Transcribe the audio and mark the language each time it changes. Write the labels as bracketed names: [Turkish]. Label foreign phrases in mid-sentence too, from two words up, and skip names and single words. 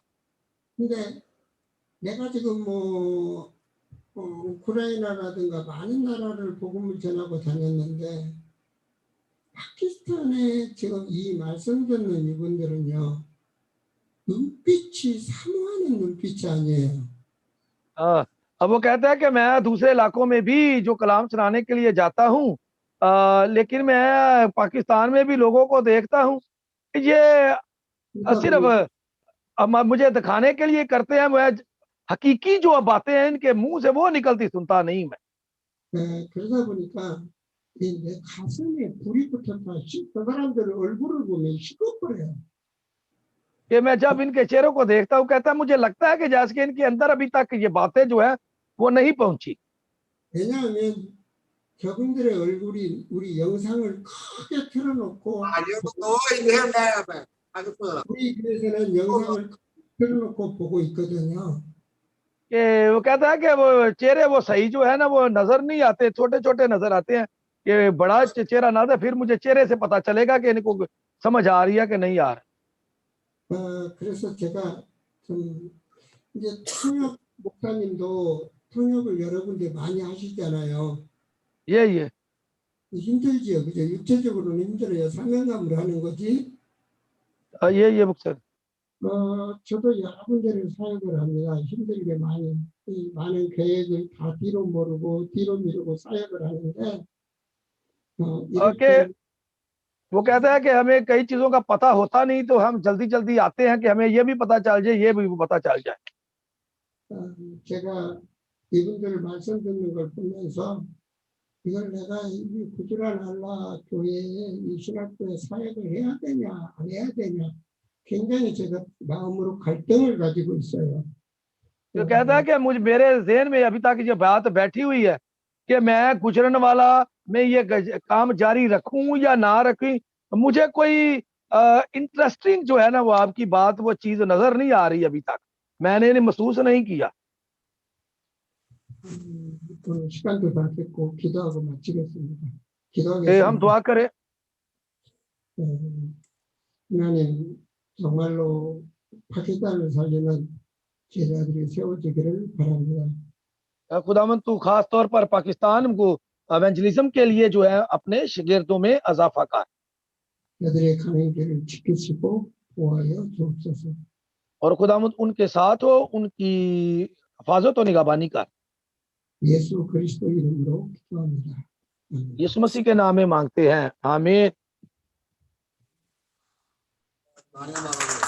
[Korean] 근데 내가 지금 우크라이나라든가 많은 나라를 복음을 전하고 다녔는데 파키스탄에 지금 이 말씀 듣는 이분들은요, 눈빛이 사모하는 눈빛이 아니에요. [Urdu] اب وہ کہتا ہے کہ میں دوسرے علاقوں میں بھی جو کلام سنانے کے لیے جاتا ہوں، لیکن میں پاکستان میں بھی لوگوں کو دیکھتا ہوں، یہ [Korean] 그러다 [Urdu] صرف مجھے دکھانے کے لیے کرتے ہیں۔ وہ حقیقی جو باتیں ہیں ان کے منہ سے وہ نکلتی سنتا نہیں میں. [Korean] 그러다 보니까 내 가슴에 불이 붙었다. 그 사람들 얼굴을 보면 식어버려요. [Urdu] کہ میں جب ان کے چہروں کو دیکھتا ہوں، کہتا ہے مجھے لگتا ہے کہ جیسے کہ ان کے اندر ابھی تک یہ باتیں جو ہے وہ نہیں پہنچی. [Korean] 왜냐하면 저분들의 얼굴이 우리 영상을 크게 틀어놓고 우리 교회에서는 영상을 틀어놓고 보고 있거든요. [Urdu] کہ وہ کہتا ہے کہ وہ چہرے وہ صحیح جو ہے نا وہ نظر نہیں آتے، چھوٹے چھوٹے نظر آتے ہیں. کہ بڑا چہرہ نا تھا، پھر مجھے چہرے سے پتا چلے گا کہ ان کو سمجھ آ رہی ہے کہ نہیں آ رہا. [Korean] 그래서 제가 좀 이제 통역 목사님도 통역을 여러 군데 많이 하시잖아요. [Urdu] ये [Korean] 힘들지요, 그죠? 육체적으로는 힘들어요. 사명감으로 하는 거지. ये 목사님। 저도 여러 군데를 사역을 합니다. 힘들게 많이 이 많은 계획을 다 뒤로 모르고 뒤로 미루고 사역을 하는데 이렇게 [Urdu] وہ کہتا ہے کہ ہمیں کئی چیزوں کا پتا ہوتا نہیں، تو ہم جلدی جلدی آتے ہیں کہ ہمیں یہ بھی پتا چل جائے، یہ بھی پتا چل جائے. [Korean] 제가 이분들 말씀 듣는 걸 보면서 이걸 내가 이 구주란 알라 교회에 이 신학교에 사역을 해야 되냐 안 해야 되냐 굉장히 제가 마음으로 갈등을 가지고 있어요. [Urdu] تو کہتا ہے کہ میرے ذہن میں ابھی تک یہ بات بیٹھی ہوئی ہے کہ میں گوجرانوالہ میں یہ کام جاری رکھوں یا نا رکھوں. مجھے کوئی انٹرسٹنگ جو ہے نا وہ آپ کی بات وہ چیز نظر نہیں آ رہی ابھی تک، میں نے محسوس نہیں کیا. [Korean] 시간도 다 됐고 기도하고 마치겠습니다. [Urdu] हम [Korean] 기도하겠습니다. [Urdu] دعا کریں. [Korean] 하나님 정말로 파키스탄을 살리는 제자들이 세워지기를 바랍니다. [Urdu] خداوند تو خاص طور پر پاکستان کو ایونجلزم کے لیے جو ہے اپنے شاگردوں میں اضافہ کر. [Korean] 그들의 가는 길을 지키시고 보호하여 주옵소서. [Urdu] اور خداوند ان کے ساتھ ہو، ان کی حفاظت اور نگہبانی کر. [Korean] 예수 그리스도 이름으로 기도합니다. [Urdu] یسوع مسیح کے نام میں مانگتے ہیں، آمین.